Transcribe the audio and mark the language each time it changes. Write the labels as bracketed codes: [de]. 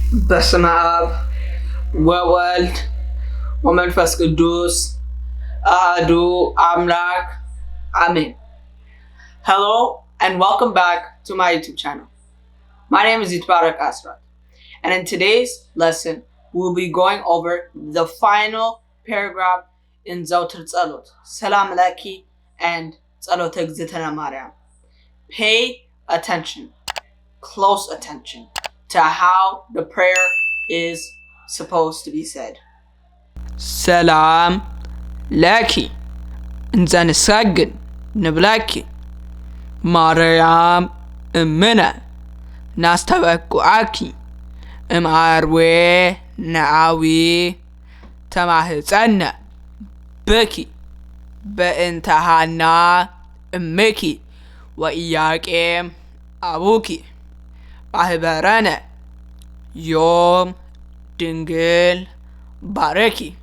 [gez] በስመ አብ ወወልድ ወመንፈስ ቅዱስ አሐዱ አምላክ አሜን. [en] Hello and welcome back to my YouTube channel. My name is Yetbarek, and in today's lesson we'll be going over the final paragraph in Yezewter Tselot, Salam Laki and Tselot እግዝእትነ ማርያም. Pay attention, close attention, to how the prayer is supposed to be said. [gez] ሰላም ለኪ እንዘንሰግድ ንብለኪ ማርያም እምነ ናስተበቁዓኪ እምአርዌ ነዓዊ ተማህፀነ ብኪ በእንተ ሐና እምኪ ወኢያቄም አቡኪ ማህበረነ ዮም ድንግል ባረኪ